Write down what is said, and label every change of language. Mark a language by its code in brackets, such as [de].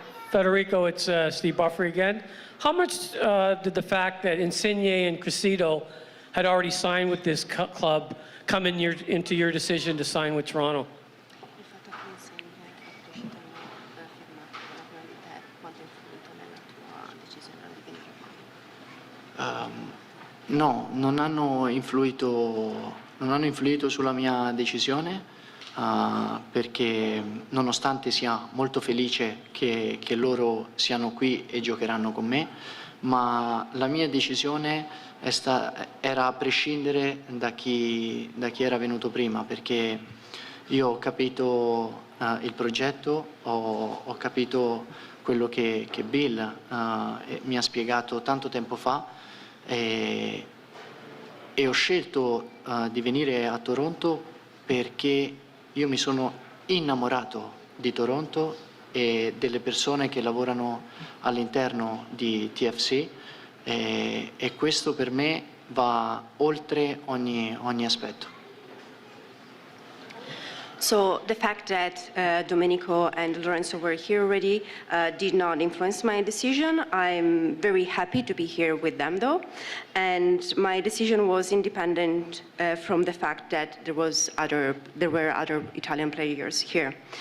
[en] Federico, it's Steve Buffer again. How much did the fact that Insigne and Cressida had already signed with this club come into your decision to sign with Toronto? [it] Il fatto che Insigne e Crescita hanno firmato con te, quanto ha influito nella tua decisione di venire qua? No, non hanno influito sulla mia decisione, perché nonostante sia molto felice che loro siano qui e giocheranno con me, ma la mia decisione era a prescindere da chi era venuto prima, perché io ho capito il progetto, ho capito quello che Bill mi ha spiegato tanto tempo fa, e ho scelto di venire a Toronto perché io mi sono innamorato di Toronto e delle persone che lavorano all'interno di TFC, e questo per me va oltre ogni aspetto. [en] So the fact that Domenico and Lorenzo were here already did not influence my decision. I'm very happy to be here with them though, and my decision was independent from the fact that there were other Italian players here.